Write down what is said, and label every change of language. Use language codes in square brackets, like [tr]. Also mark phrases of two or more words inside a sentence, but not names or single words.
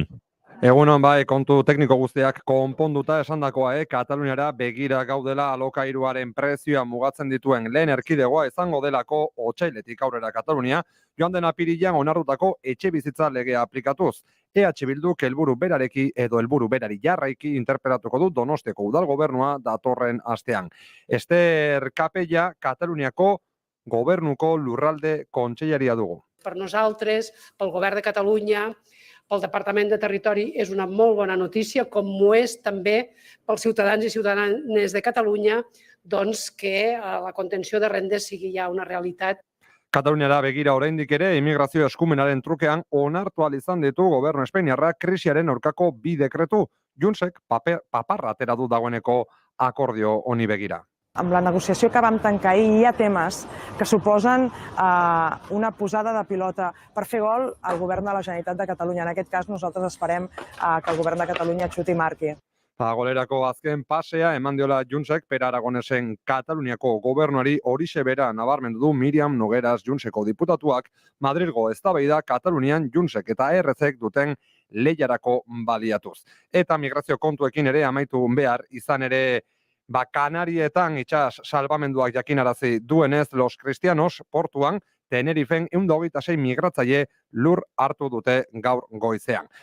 [eu] Egunon bai, kontu tekniko guztiak konponduta esandakoa, Kataluniara begira gaudela alokairuaren prezioa mugatzen dituen lehen erkidegoa izango delako otsailetik aurrera Katalunia, joan den apirilean onartutako etxe bizitza legea aplikatuz. EH Bilduk helburu berareki edo helburu berari jarraiki interpretatuko du Donostiako udal gobernua datorren astean. Ester Capella, Kataluniako gobernuko lurralde kontseilaria dugu. [ca] Per nosaltres, pel govern de Catalunya, pel Departament de Territori, és una molt bona notícia, com ho és també pels ciutadans i ciutadanes de Catalunya, doncs que la contenció de rendes sigui ja una realitat. [eu] Kataluniara begira oraindik ere immigrazio eskumenaren trukean onartu ahal izan ditu gobernu espainiarra krisiaren aurkako 2 dekretu. Juntsek paparra atera du dagoeneko akordio honi begira. [ca] Amb la negociació que vam tancar ahir hi ha temes que suposen una posada de pilota per fer gol al govern de la Generalitat de Catalunya. En aquest cas nosaltres esperem que el govern de Catalunya xuti i marqui. [eu] Golerako azken pasea eman diola Juntsek Per Aragonesen Kataluniako gobernuari horixe bera nabarmendu du Miriam Nogueras Juntseko diputatuak Madrilgo eztabaida Katalunian Juntsek eta ERZek duten lehiarako baliatuz. Eta migrazio kontuekin ere amaitu behar izan ere Kanarietan itsas salbamenduak jakinarazi duenez Los Cristianos portuan Tenerifen 126 migratzaile lur hartu dute gaur goizean.